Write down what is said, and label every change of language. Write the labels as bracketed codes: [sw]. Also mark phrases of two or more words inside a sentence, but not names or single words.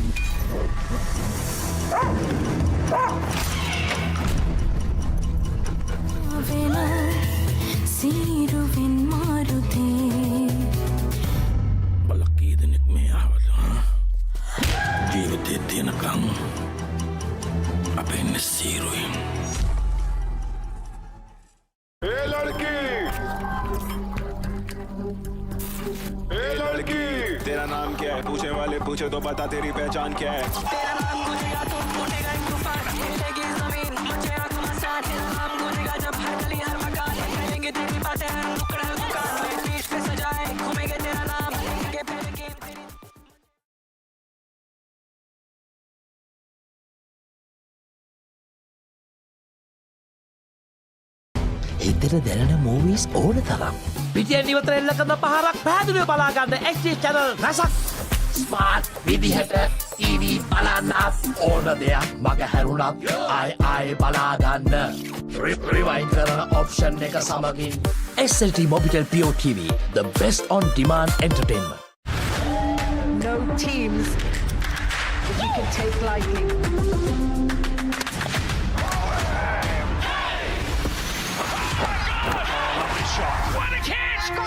[si] වෙන සීරුවෙන් මාරුතේ බලකී දෙනෙක් මේ ආවද ජීවිතේ තියෙනකම් අපේ ඉන්නේ සීරුවෙන්. [hi] ए लड़की. ए लड़की. तेरा नाम क्या है? पूछने वाले पूछे तो बता तेरी पहचान क्या है? तेरा नाम गूंजेगा तो फूटेगा एक तूफान, हिलेगी जमीन, मचेगा घमासान. तेरा नाम गूंजेगा जब हर गली हर मकान, कहेंगे तेरी बातें हर नुक्कड़ हर दुकान में. बीच पे सजाए घूमेंगे तेरा नाम, लेंगे फिर गेम तेरी. [si] එතන දැනෙන මූවීස් ඕන තරම්. පිටියෙන් ඉවතර එල්ල කරන පහරක් පැහැදිලිව බලාගන්න [en] HD channel [si] රසක්. ස්මාර්ට් විදිහට TV බලන්නත් ඕන දෙයක් මග හැරුණත් ආයි බලාගන්න. රිවයින් කරන ඔප්ෂන් එක සමගින් SLT Mobitel Pio TV, [en] the best on demand entertainment. No teams that you can take lightly. What a catch!